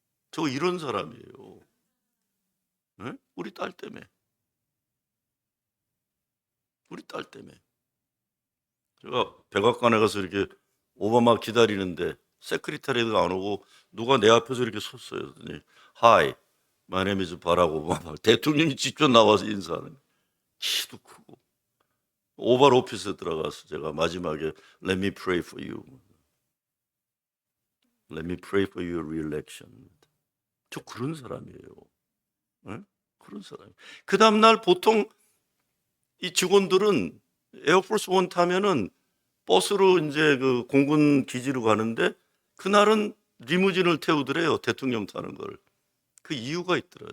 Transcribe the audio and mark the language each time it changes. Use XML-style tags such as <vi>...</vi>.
<ko>저 이런 사람이에요. 네? 우리 딸 때문에. 우리 딸 때문에. 제가 백악관에 가서 이렇게 오바마 기다리는데 세크리터리도 안 오고 누가 내 앞에서 이렇게 섰어요. 그랬더니</ko> <en>Hi, my name is 바락 오바마.</en> <ko>대통령이 직접 나와서 인사하는. 키도 크고. 오발 오피스에 들어가서 제가 마지막에</ko> <en>Let me pray for you. Let me pray for your re-election.</en> <ko>저 그런 사람이에요. 네? 그런 사람. 그 다음날 보통 이 직원들은 에어포스 원 타면은 버스로 이제 그 공군 기지로 가는데 그날은 리무진을 태우더래요. 대통령 타는 걸. 그 이유가 있더라고요.</ko>